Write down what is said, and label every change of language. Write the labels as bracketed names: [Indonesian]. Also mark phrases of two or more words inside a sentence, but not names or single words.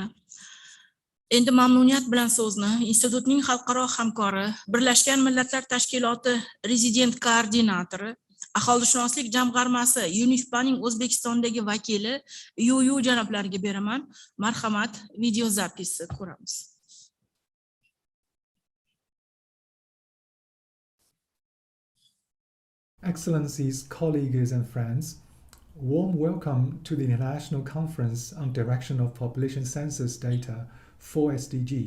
[Uzbek] Endi mamnuniyat bilan so'zni institutning xalqaro hamkori, Birlashgan Millatlar Tashkiloti rezident koordinatori, aholishunoslik jamg'armasi UNIFPAning O'zbekistondagi vakili Yuyu janoblariga beraman. Marhamat, video zapisi ko'ramiz. [English] Excellencies, colleagues and friends, warm welcome to the International Conference on Direction of Population Census Data for SDGs.